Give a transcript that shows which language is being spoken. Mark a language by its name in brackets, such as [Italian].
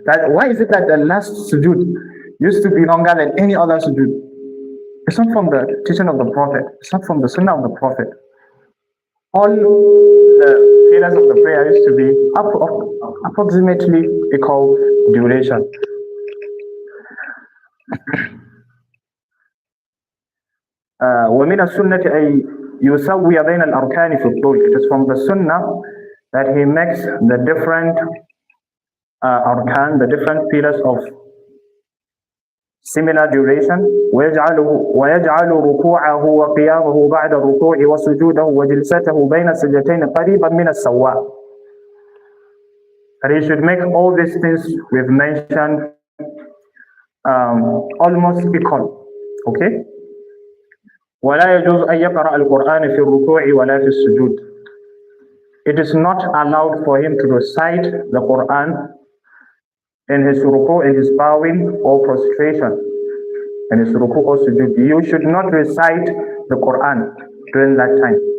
[English] Why is it that the last sujood used to be longer than any other sujood? It's not from the teaching of the Prophet. It's not from the sunnah of the Prophet. all the pillars of the prayer used to be approximately equal duration. [Arabic] ومن السنة أي يسوي بين الأركان في الطول. [English] It is from the sunnah that he makes the different arkan, the different pillars of similar duration. [Arabic] ويجعل ركوعه وقيامه بعد الركوع وسجوده وجلسته بين السجدتين قريبا من السواء. [English] And he should make all these things we've mentioned almost equal. Okay? [Arabic] ولا يجوز أن يقرأ القرآن في الركوع ولا في السجود. [English] It is not allowed for him to recite the Quran in his ruku', in his bowing or prostration, in his ruku' or sujud. You should not recite the Quran during that time.